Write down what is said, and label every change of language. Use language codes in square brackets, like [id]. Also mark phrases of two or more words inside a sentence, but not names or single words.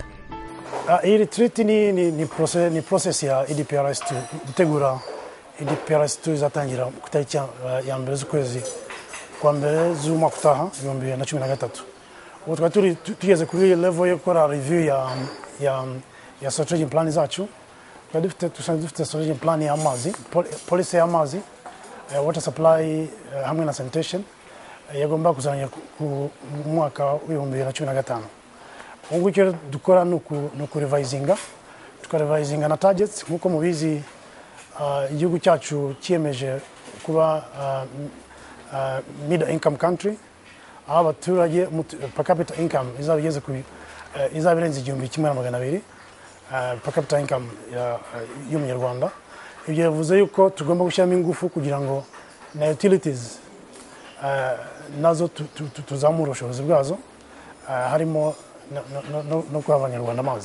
[rw] Iyi retreat ni process ya EDPRS gutegura EDPRS izatangira ku tariki ya mbere z'ukwezi kwa mbere z'umwaka utaha 2013. Ubu twari tugeze kuri level yo gukora review ya [en] strategic plan [rw] zacu. Twari dufite [en] strategic plan [rw] y'amazi, policy y'amazi, [en] water supply [rw] hamwe na sanitation yagomba kuzanya ku mwaka wa 2015. Ubu icyo dukora ni ukurevisinga, tukarevisinga na targets nk'uko mubizi. Igihugu cyacu cyemeje kuba [en] middle income country, [rw] aho abaturage [en] per capita income [rw] izaba igeze ku izaba irenze 1,200 [en] per capita income [rw] y'umunyarwanda. Ibyo bivuze yuko tugomba gushyiramo ingufu kugira ngo na utilities nazo tuzamura ubushobozi bwazo, harimo no kuha abanyarwanda amazi.